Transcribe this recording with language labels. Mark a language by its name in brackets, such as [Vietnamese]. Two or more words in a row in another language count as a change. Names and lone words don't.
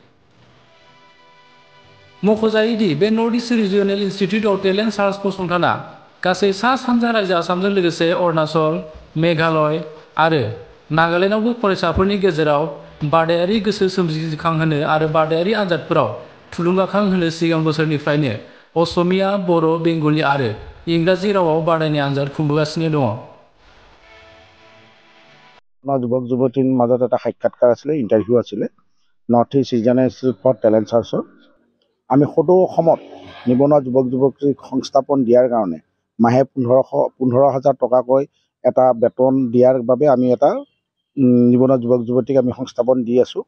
[Bodo] मख'जायो दि बे नर्थ इस्ट रिजनेल इन्स्टिट्युट अफ टेलेन्ट सार्च फसंथाना गासै सा-सानजा रायजो आसामजों लोगोसे अरुणाचल, मेघालय आरो नागालेन्डआवबो फरायसाफोरनि गेजेराव बादायारि गोसो सोमजिखांहोनो आरो बादायारि आनजादफोराव थुलुंगाखां होनो सिगां बोसोरनिफ्रायनो असमिया, बर', बेंगली आरो इंराजী रावाव बादायनाय आनजाद खुंबोगासिनो दङ। [Assamese] যুৱক যুৱতীৰ মাজত এটা সাক্ষাৎকাৰ আছিলে, ইণ্টাৰভিউ আছিলে নৰ্থ ইষ্ট ৰিজনেল ইনষ্টিটিউট ফৰ টেলেণ্ট চাৰ্চৰ। আমি সদৌ অসমত নিবনুৱা যুৱক যুৱতীক সংস্থাপন দিয়াৰ কাৰণে মাহে 15,000 টকাকৈ এটা বেতন দিয়াৰ বাবে আমি এটা নিবনুৱা যুৱক যুৱতীক আমি সংস্থাপন দি আছোঁ।